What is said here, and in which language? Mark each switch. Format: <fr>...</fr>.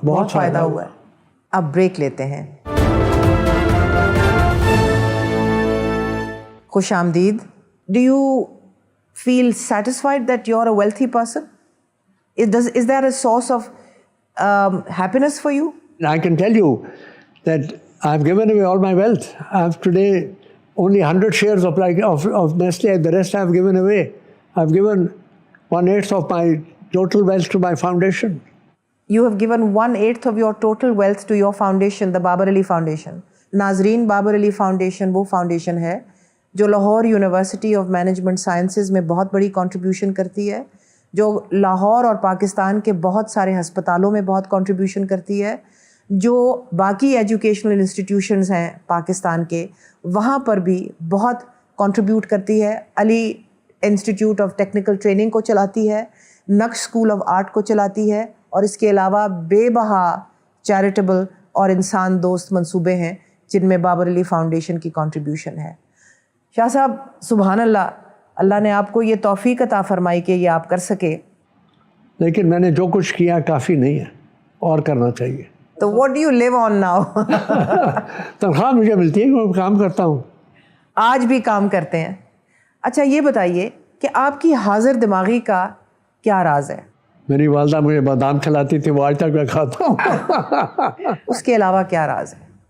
<ur>بہت فائدہ ہوا. اب بریک لیتے ہیں. خوش آمدید.</ur> <en>Do you feel satisfied that you are a wealthy person? Is there a source of happiness for you? I can tell you that I've given away all my wealth. I have today only 100 shares of Nestle. The rest I've given away. I've given 1/8 of my total wealth to my foundation. You have given 1/8 of your total wealth to your foundation, the Babar Ali Foundation.</en> <ur>ناظرین, بابر علی foundation وہ foundation ہے جو Lahore university of management sciences میں بہت بڑی contribution کرتی ہے, جو لاہور اور پاکستان کے بہت سارے ہسپتالوں میں بہت کنٹریبیوشن کرتی ہے, جو باقی ایجوکیشنل انسٹیٹیوشنز ہیں پاکستان کے وہاں پر بھی بہت کنٹریبیوٹ کرتی ہے. علی انسٹیٹیوٹ آف ٹیکنیکل ٹریننگ کو چلاتی ہے, نقش اسکول آف آرٹ کو چلاتی ہے, اور اس کے علاوہ بے بہا چیریٹیبل اور انسان دوست منصوبے ہیں جن میں بابر علی فاؤنڈیشن کی کنٹریبیوشن ہے. شاہ صاحب سبحان اللہ, اللہ نے آپ کو یہ توفیق عطا فرمائی کہ یہ آپ کر سکے. لیکن میں نے جو کچھ کیا کافی نہیں ہے, اور کرنا چاہیے. تو</ur> <en>what do you live on now?</en> <ur>تنخواہ مجھے ملتی ہے کہ میں کام کرتا ہوں. آج بھی کام کرتے ہیں. اچھا یہ بتائیے کہ آپ کی حاضر دماغی کا کیا راز ہے؟ میری والدہ مجھے بادام کھلاتی تھی, وہ آج تک میں کھاتا ہوں. اس کے علاوہ کیا راز ہے؟</ur>